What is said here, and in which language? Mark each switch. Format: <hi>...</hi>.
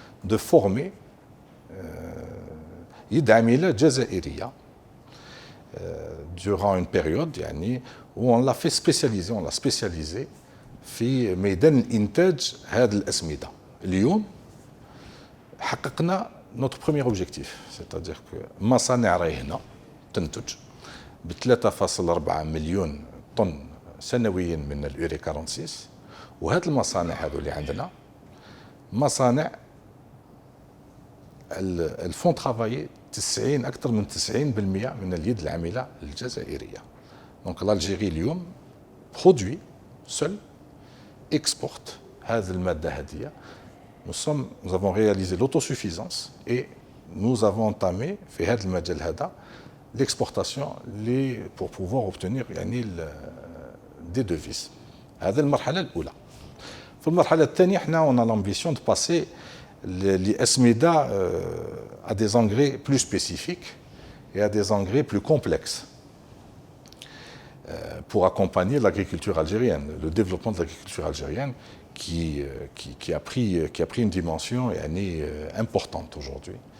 <fr>de former</fr> <ar>يد عميلة جزائرية</ar> <fr>durant une période يعني où on l'a fait spécialiser, on l'a spécialisé</fr> <ar>في ميدان الإنتاج هذه الأسمدة. اليوم حققنا</ar> <fr>notre premier objectif, c'est-à-dire que</fr> <ar>مصانع راهي هنا تنتج ب 3.4 مليون طن سنويا من اليوري 46. وهذه المصانع هذو اللي عندنا مصانع الفون ترافايي 90 اكثر من 90% من اليد العامله الجزائريه.</ar> <fr>دونك l'Algérie اليوم برودوي سول اكسبورت</fr> <ar>هذه الماده هذه.</ar> <fr>nous avons réalisé l'autosuffisance et nous avons entamé</fr> <ar>في هذا المجال هذا</ar> <fr>l'exportation pour pouvoir obtenir يعني des devises.</fr> <ar>هذه المرحله الاولى. في المرحله الثانيه احنا</ar> <fr>on a l'ambition de passer l'asmida à des engrais plus spécifiques et à des engrais plus complexes pour accompagner l'agriculture algérienne, le développement de l'agriculture algérienne qui a pris une dimension importante aujourd'hui.</fr>